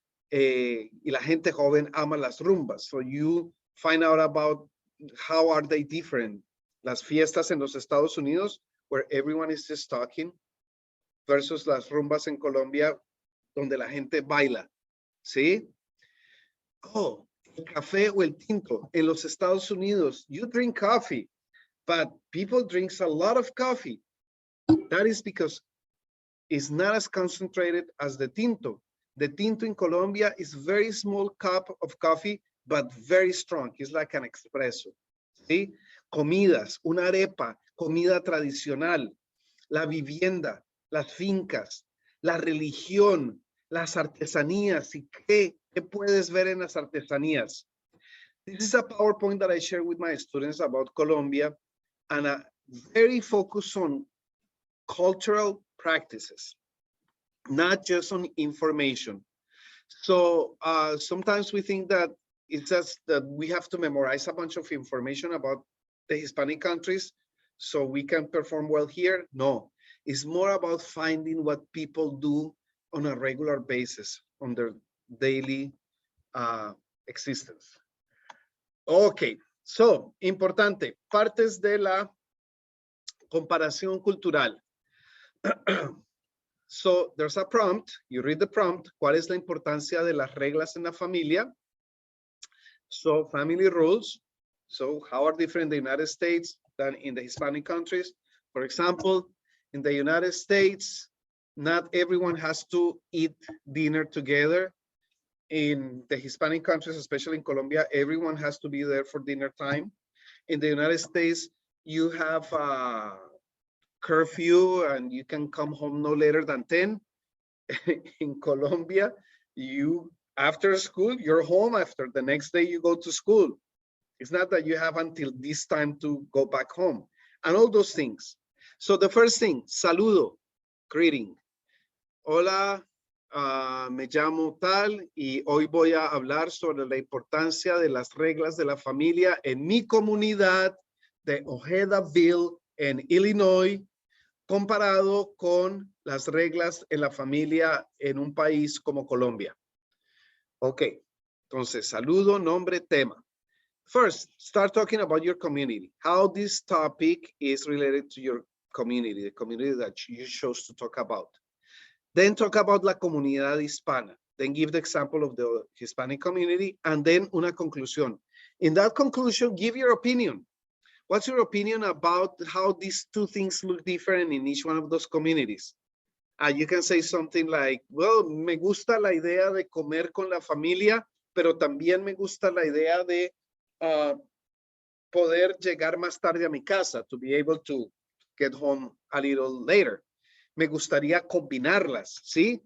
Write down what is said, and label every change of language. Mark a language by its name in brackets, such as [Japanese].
[Spanish] Y la gente joven ama las rumbas. [English] So you find out about how are they different. [Spanish] Las fiestas en los Estados Unidos, [English] where everyone is just talking, [Spanish] versus las rumbas en Colombia, donde la gente baila. ¿Sí? [English] Oh, [Spanish] el café o el tinto. En los Estados Unidos, [English] you drink coffee, but people drink a lot of coffee. That is because it's not as concentrated as the tinto. The tinto in Colombia is very small cup of coffee, but very strong. It's like an espresso. ¿Sí? [Spanish] Comidas, una arepa, comida tradicional, la vivienda, las fincas, la religión, las artesanías. ¿Y qué puedes ver en las artesanías? [English] This is a PowerPoint that I share with my students about Colombia, and a very focused on cultural practices, not just on information. So sometimes we think that it's just that we have to memorize a bunch of information about the Hispanic countries so we can perform well here. No, it's more about finding what people do on a regular basis on their daily existence. Okay, so [Spanish] importante, partes de la comparación cultural. [English] So there's a prompt, you read the prompt, [Spanish] ¿cuál es la importancia de las reglas en la familia? [English] So family rules, so how are different in the United States than in the Hispanic countries? For example, in the United States, not everyone has to eat dinner together. In the Hispanic countries, especially in Colombia, everyone has to be there for dinner time. In the United States, you have a curfew and you can come home no later than 10. In Colombia, you after school, you're home after the next day you go to school. It's not that you have until this time to go back home and all those things. So the first thing, saludo, greeting. [Spanish] Hola, me llamo tal y hoy voy a hablar sobre la importancia de las reglas de la familia en mi comunidad de Ojedaville en Illinois, comparado con las reglas en la familia en un país como Colombia. Ok, entonces saludo, nombre, tema. [English] First, start talking about your community, how this topic is related to your community, the community that you chose to talk about. Then talk about [Spanish] la comunidad hispana. [English] Then give the example of the Hispanic community and then una conclusión. In that conclusion, give your opinion. What's your opinion about how these two things look different in each one of those communities? You can say something like, well, [Spanish] me gusta la idea de comer con la familia, pero también me gusta la idea de poder llegar más tarde a mi casa, [English] to be able to get home a little later. [Spanish] Me gustaría combinarlas, ¿sí?